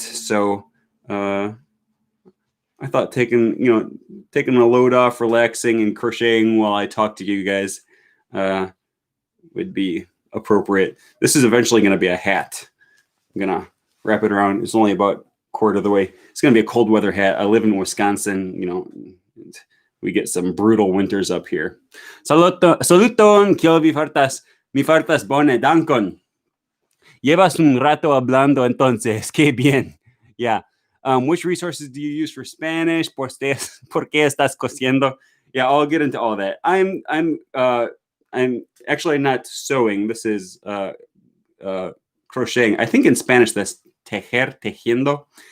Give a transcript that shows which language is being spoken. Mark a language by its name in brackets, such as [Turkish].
[English] So I thought taking a load off, relaxing, and crocheting while I talk to you guys would be appropriate. This is eventually going to be a hat. I'm going to wrap it around. It's only about a quarter of the way. It's going to be a cold weather hat. I live in Wisconsin, we get some brutal winters up here. [Esperanto] Saluton, kiel vi fartas? Mi fartas bone, dankon. [Spanish] Llevas un rato hablando entonces. Qué bien. [English] Yeah. Which resources do you use for Spanish? [Spanish] ¿Por qué estás cosiendo? [English] Yeah, I'll get into all that. I'm actually not sewing. This is crocheting. I think in Spanish that's tejer, tejiendo.